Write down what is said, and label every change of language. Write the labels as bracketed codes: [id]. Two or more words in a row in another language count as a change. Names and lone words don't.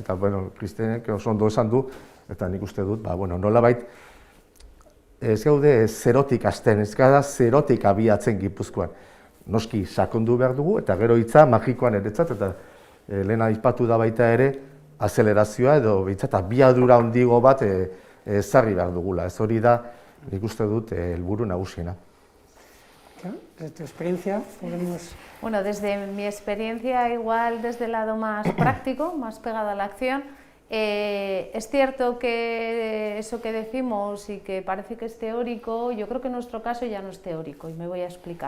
[eu] Eta, Kristenek oso ondo esan du, eta nik uste dut, nolabait, ez gaude zerotik hasten, ez gara zerotik abiatzen Gipuzkoan. Noski sakondu behar dugu, eta gero hitza magikoan eretzat, eta lehen aipatu da baita ere, azelerazioa edo behintzat abiadura handiago bat ezarri behar dugula. Ez hori da, nik uste dut, helburu nagusiena. [es] Desde tu experiencia, podemos... Bueno, desde mi experiencia, igual desde el lado más práctico, más pegado a la acción, es cierto que eso que decimos y que parece que es teórico, yo creo que en nuestro caso ya no es teórico y me voy a explicar.